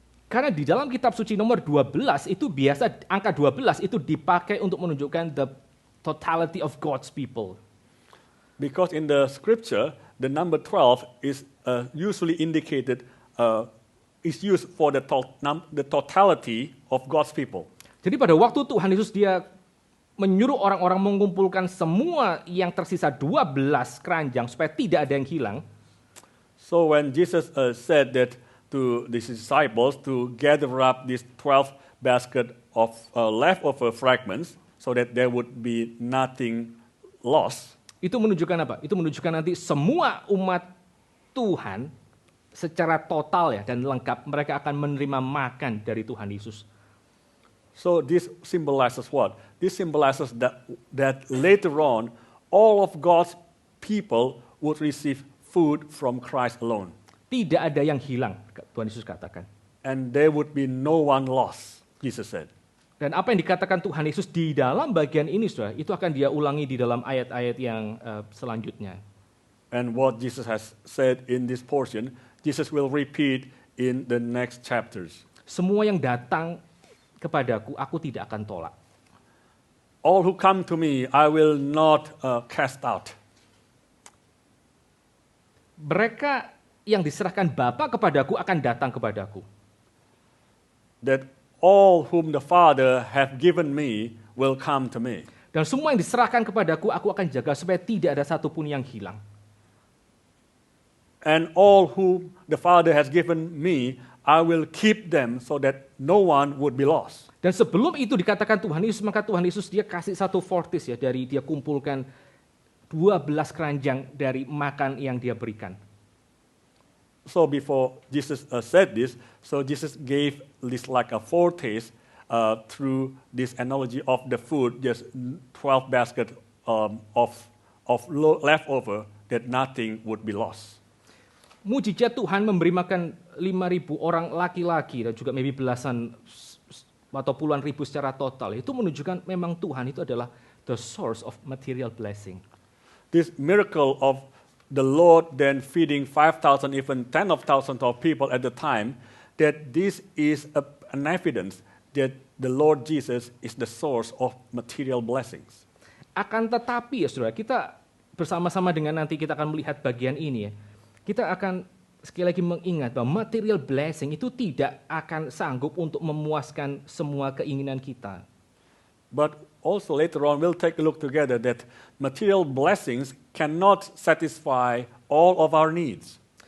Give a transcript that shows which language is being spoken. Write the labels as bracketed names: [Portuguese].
[Indonesian] Karena di dalam kitab suci nomor 12 itu biasa angka 12 itu dipakai untuk menunjukkan [English] the totality of God's people. Because in the Scripture, the number 12 is usually indicated, is used for the totality of God's people. [Indonesian] Jadi pada waktu Tuhan Yesus dia menyuruh orang-orang mengumpulkan semua yang tersisa 12 keranjang supaya tidak ada yang hilang. [English] So when Jesus said that to his disciples to gather up these 12 basket of leftover fragments so that there would be nothing lost. [Indonesian] Itu menunjukkan apa? Itu menunjukkan nanti semua umat Tuhan secara total ya dan lengkap mereka akan menerima makan dari Tuhan Yesus. [English] So this symbolizes what? This symbolizes that later on, all of God's people would receive food from Christ alone. [Indonesian] Tidak ada yang hilang, Tuhan Yesus katakan. [English] And there would be no one lost, Jesus said. [Indonesian] Dan apa yang dikatakan Tuhan Yesus di dalam bagian ini, saudara, itu akan dia ulangi di dalam ayat-ayat yang selanjutnya. [English] And what Jesus has said in this portion, Jesus will repeat in the next chapters. [Indonesian] Semua yang datang kepadaku, aku tidak akan tolak. [English] All who come to me, I will not cast out. [Indonesian] Mereka yang diserahkan Bapa kepadaku akan datang kepadaku. [English] That all whom the Father have given me will come to me. [Indonesian] Dan semua yang diserahkan kepadaku, aku akan jaga supaya tidak ada satupun yang hilang. [English] And all whom the Father has given me, I will keep them so that no one would be lost. [Indonesian] Dan sebelum itu dikatakan Tuhan Yesus, maka Tuhan Yesus dia kasih satu fortis ya, dari dia kumpulkan 12 keranjang dari makan yang dia berikan. [English] So before Jesus said this, so Jesus gave this like a foretaste through this analogy of the food, just 12 basket of leftover, that nothing would be lost. [Indonesian] Mujizat Tuhan memberi makan 5.000 orang laki-laki dan juga maybe belasan atau puluhan ribu secara total. Itu menunjukkan memang Tuhan itu adalah [English] the source of material blessing. This miracle of the Lord then feeding 5,000, even 10,000 of people at the time, that this is an evidence that the Lord Jesus is the source of material blessings. [Indonesian] Akan tetapi ya saudara, kita bersama-sama dengan nanti kita akan melihat bagian ini ya. Kita akan sekali lagi mengingat bahwa [English] material blessing [Indonesian] itu tidak akan sanggup untuk memuaskan semua keinginan kita. [English] But also later on we'll take a look together that material blessings cannot satisfy all of our needs.